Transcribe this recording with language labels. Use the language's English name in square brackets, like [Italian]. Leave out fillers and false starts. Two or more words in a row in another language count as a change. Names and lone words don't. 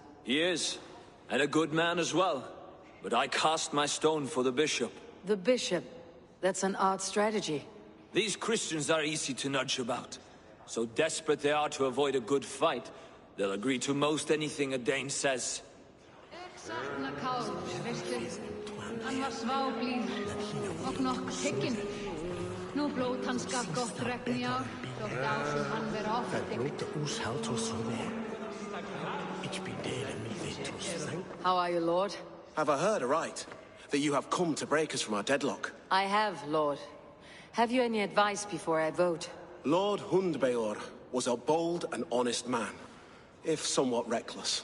[English] He is, and a good man as well. But I cast my stone for the bishop. The bishop? That's an odd strategy. These Christians are easy to nudge about. So desperate they are to avoid a good fight, they'll agree to most anything a Dane says. [Icelandic] Hann var sváblíður og nokk hygginn. Nú blót hans gaf gott regn í ár, þótt ásum hann vera [English] How are you, Lord? Have I heard aright that you have come to break us from our deadlock? I have, Lord. Have you any advice before I vote? Lord Hundbeor was a bold and honest man, if somewhat reckless.